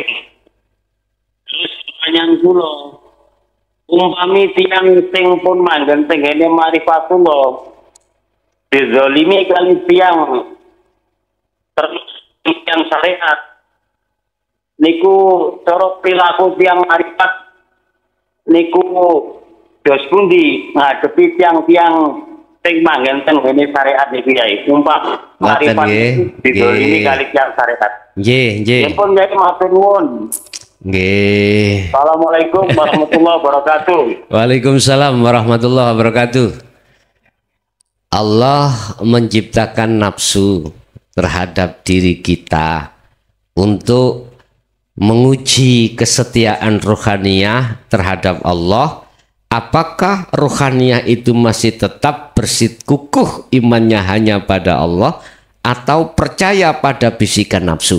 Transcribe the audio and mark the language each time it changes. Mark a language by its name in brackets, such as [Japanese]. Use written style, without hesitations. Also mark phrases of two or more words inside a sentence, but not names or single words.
[Javanese] Terus pertanyaan kula, umpami tiyang sing pun manggen tenggene marifatullah, dizalimi kali tiyang terus yang syariat niku cara perilaku tiyang marifat niku dos pundi ngadepi tiang-tiang sing manggen teng ngene syariat niki ya. Umpam marifat dizalimi kali tiang syariat. Nggih. Pun nggih matur nuwun. Nggih. [Arabic] السلام عليكم ورحمة الله وبركاته. وعليكم السلام ورحمة الله وبركاته. [Indonesian] Allah menciptakan nafsu terhadap diri kita untuk menguji kesetiaan rohaniyah terhadap Allah. Apakah rohaniyah itu masih tetap bersikukuh imannya hanya pada Allah atau percaya pada bisikan nafsu?